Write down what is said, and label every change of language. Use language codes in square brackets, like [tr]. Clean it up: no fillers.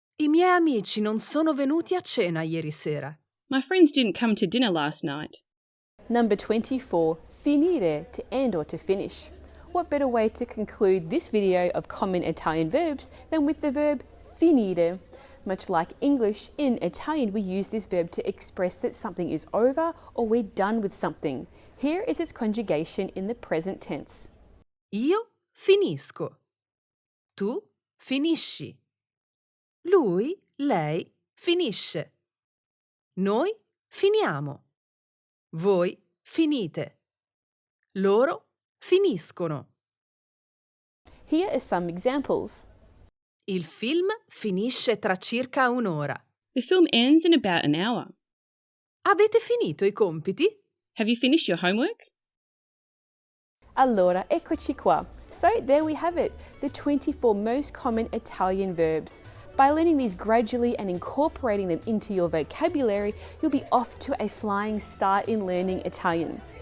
[it] I miei amici non sono venuti a cena ieri sera. [en] My friends didn't come to dinner last night. Number 24, finire, to end or to finish. What better way to conclude this video of common Italian verbs than with the verb finire? Much like English, in Italian we use this verb to express that something is over or we're done with something. Here is its conjugation in the present tense. [it] Io finisco. Tu finisci. Lui, lei finisce. Noi finiamo. Voi finite. Loro finiscono. [en] Here are some examples. [it] Il film finisce tra circa un'ora. [en] The film ends in about an hour. [it] Avete finito i compiti? [en] Have you finished your homework? [it] Allora, eccoci qua. [en] So there we have it, the 24 most common Italian verbs. By learning these gradually and incorporating them into your vocabulary, you'll be off to a flying start in learning Italian.